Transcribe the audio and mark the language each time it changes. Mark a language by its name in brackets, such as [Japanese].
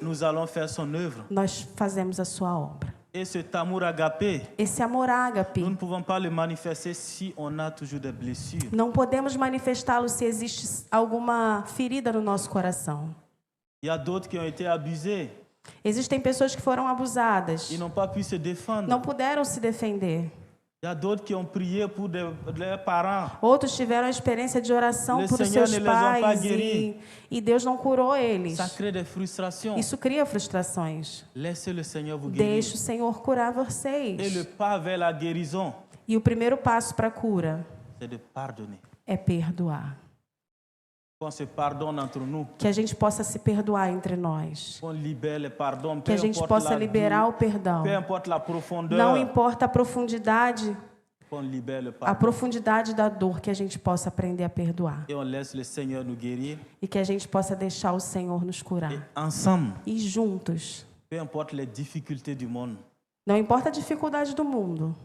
[French] nous allons faire son œuvre. [Portuguese] nós fazemos a sua obra. [French] Et cet amour agapé, [Portuguese] Esse amor ágape, [French] nous ne pouvons pas le manifester si on a toujours des blessures. [Portuguese] não podemos manifestá-lo se existe alguma ferida no nosso coração. [French] Il y a d'autres qui ont été abusés. [Portuguese] Existem pessoas que foram abusadas, [French] Ils n'ont pas pu se défendre. [Portuguese] não puderam se defender. [French] Il y a d'autres qui ont prié pour leurs parents. [Portuguese] Outros tiveram a experiência de oração [French] Le [Portuguese] por [French] Seigneur [Portuguese] seus [French] ne les a pas [Portuguese] pais [French] guéris. [Portuguese] e Deus não curou eles. [French] Ça crée des frustrations. [Portuguese] Isso cria frustrações. [French] Laissez le Seigneur vous guérir. [Portuguese] Deixe o Senhor curar [French] Et le [Portuguese] vocês. [French] pas vers la guérison, [Portuguese] E o primeiro passo para a cura [French] c'est de pardonner. [Portuguese] é perdoar. [French] Qu'on se pardonne entre nous. [Portuguese] Que a gente possa se perdoar entre nós. [French] Qu'on libère le pardon. [Portuguese] Que a gente possa liberar o perdão. [French] Peu importe la profondeur. [Portuguese] Não importa a profundidade, [French] Qu'on libère le [Portuguese] a [French] pardon. [Portuguese] profundidade da dor, que a gente possa aprender a perdoar. [French] Et on laisse le Seigneur nous guérir. [Portuguese] E que a gente possa deixar o Senhor nos curar. [French] Et ensemble, [Portuguese] E juntos, [French] peu importe les difficultés du monde, [Portuguese] não importa a dificuldade do mundo,